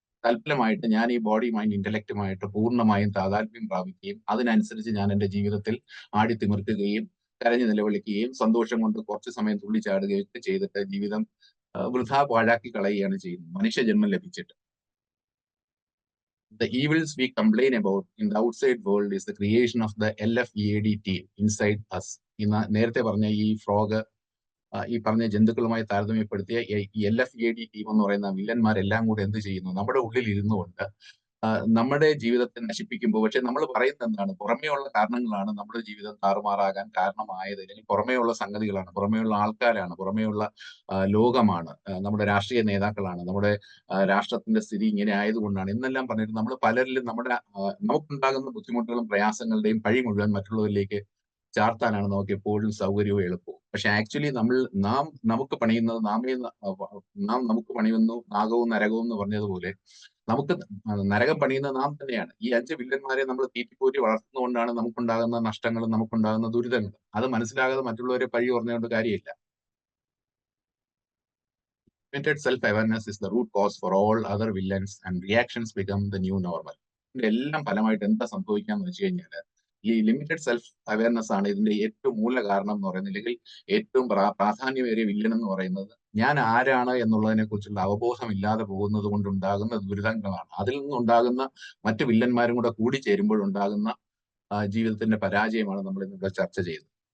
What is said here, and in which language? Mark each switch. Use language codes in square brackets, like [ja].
[ml] തൽഫലമായിട്ട് ഞാൻ ഈ body, mind, ഇന്റലക്റ്റുമായിട്ട് പൂർണ്ണമായും താതാത്മ്യം പ്രാപിക്കുകയും അതിനനുസരിച്ച് ഞാൻ എന്റെ ജീവിതത്തിൽ ആടിത്തിമിർക്കുകയും കരഞ്ഞു നിലവിളിക്കുകയും സന്തോഷം കൊണ്ട് കുറച്ചു സമയം തുള്ളിച്ചാടുകയും ഒക്കെ ചെയ്തിട്ട് ജീവിതം വൃഥാ പാഴാക്കി കളയുകയാണ് ചെയ്യുന്നത്, മനുഷ്യജന്മം ലഭിച്ചിട്ട്. [en] The evils we complain about in the outside world is the creation of the LFEAD team inside us. [ml] നേരത്തെ പറഞ്ഞ ഈ ഫ്രോഗ്, ഈ പറഞ്ഞ ജന്തുക്കളുമായി താരതമ്യപ്പെടുത്തിയ ഈ LFEAD ടീം എന്ന് പറയുന്ന വില്ലന്മാരെല്ലാം കൂടെ എന്ത് ചെയ്യുന്നു? നമ്മുടെ ഉള്ളിൽ ഇരുന്നുകൊണ്ട് നമ്മുടെ ജീവിതത്തെ നശിപ്പിക്കുമ്പോൾ, പക്ഷെ നമ്മൾ പറയുന്നത് എന്താണ്? പുറമേയുള്ള കാരണങ്ങളാണ് നമ്മുടെ ജീവിതം താറുമാറാകാൻ കാരണമായത്, അല്ലെങ്കിൽ പുറമേയുള്ള സംഗതികളാണ്, പുറമേയുള്ള ആൾക്കാരാണ്, പുറമേയുള്ള ലോകമാണ്, നമ്മുടെ രാഷ്ട്രീയ നേതാക്കളാണ്, നമ്മുടെ രാഷ്ട്രത്തിന്റെ സ്ഥിതി ഇങ്ങനെ ആയതുകൊണ്ടാണ് എന്നെല്ലാം പറഞ്ഞിട്ട് നമ്മൾ പലരിലും നമുക്കുണ്ടാകുന്ന ബുദ്ധിമുട്ടുകളും പ്രയാസങ്ങളുടെയും പഴി മുഴുവൻ മറ്റുള്ളവരിലേക്ക് ചാർത്താനാണ് നമുക്ക് എപ്പോഴും സൗകര്യവും എളുപ്പവും. പക്ഷെ ആക്ച്വലി നമുക്ക് പണിയുന്നത് നാം നമുക്ക് പണിയുന്നു, നാഗവും നരകവും എന്ന് പറഞ്ഞതുപോലെ നമുക്ക് നരകം പണിയുന്നത് നാം തന്നെയാണ്. ഈ 5 വില്ലന്മാരെ നമ്മൾ തീറ്റിപ്പോറ്റി വളർത്തുന്നതുകൊണ്ടാണ് നമുക്കുണ്ടാകുന്ന നഷ്ടങ്ങളും നമുക്കുണ്ടാകുന്ന ദുരിതങ്ങളും. അത് മനസ്സിലാകാതെ മറ്റുള്ളവരെ പഴി പറഞ്ഞുകൊണ്ട് കാര്യമില്ല. [en] Limited self-awareness is the root cause for all other villains and reactions become the new normal. [ml] ഇതിന്റെ എല്ലാം ഫലമായിട്ട് എന്താ സംഭവിക്കാന്ന് വെച്ച് കഴിഞ്ഞാൽ ഈ ലിമിറ്റഡ് സെൽഫ് അവയർനെസ് ആണ് ഇതിന്റെ ഏറ്റവും മൂല കാരണം എന്ന് പറയുന്നത്, അല്ലെങ്കിൽ ഏറ്റവും പ്രാധാന്യമേറിയ വില്ലൻ എന്ന് പറയുന്നത്. ഞാൻ ആരാണ് എന്നുള്ളതിനെ കുറിച്ചുള്ള അവബോധം ഇല്ലാതെ പോകുന്നത് കൊണ്ടുണ്ടാകുന്ന ദുരിതങ്ങളാണ്. അതിൽ നിന്നുണ്ടാകുന്ന മറ്റു വില്ലന്മാരും കൂടെ കൂടിച്ചേരുമ്പോഴുണ്ടാകുന്ന ജീവിതത്തിന്റെ പരാജയമാണ് നമ്മൾ ഇന്നിവിടെ ചർച്ച ചെയ്യുന്നത്.